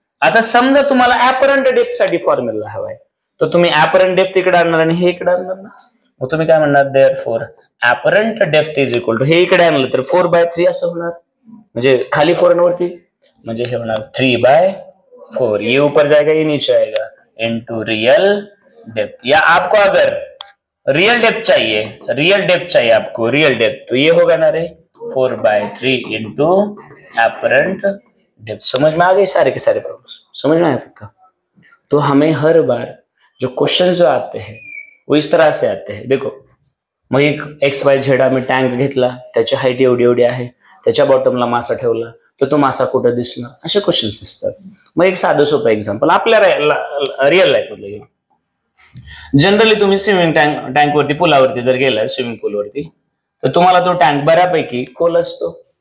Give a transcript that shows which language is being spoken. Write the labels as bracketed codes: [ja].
[mr] आता समजा तुम्हाला ऍपरंट डेप्थ साठी फॉर्म्युला हवाय, तर तुम्ही ऍपरंट डेप्थ इकडे आणणार आणि हे इकडे आणणार ना. मग तुम्ही काय म्हणणार, therefore apparent depth is equal to, हे इकडे आणलं तर 4/3 असं होणार, म्हणजे खाली 4 वरती, म्हणजे हे होणार 3/4. [hi] ये ऊपर जाएगा ये नीचे आएगा इनटू रियल डेप्थ. या आपको अगर रियल डेप्थ चाहिए आपको रियल डेप्थ, तो ये होगा ना रे 4/3 इंटू एपरेंट डेप्थ. समझ में आ गई सारे के सारे प्रॉब्लम, समझ में आया आपका. तो हमें हर बार जो क्वेश्चन जो आते हैं वो इस तरह से आते हैं. [mr] देखो मग एक XYZ आम्ही टँक घेतला, त्याची हाईट एवढी एवढी आहे, त्याच्या बॉटमला मासा ठेवला, तर तो मासा कुठं दिसणार, असे क्वेश्चन्स असतात. मग एक साधं सोपं एक्झाम्पल आपल्या रिअल लाईफ मधलं घेऊ. जनरली तुम्ही स्विमिंग टँक वरती, पुलावरती जर गेलाय, स्विमिंग पूल वरती, तर तुम्हाला तो टँक बऱ्यापैकी खोल असतो.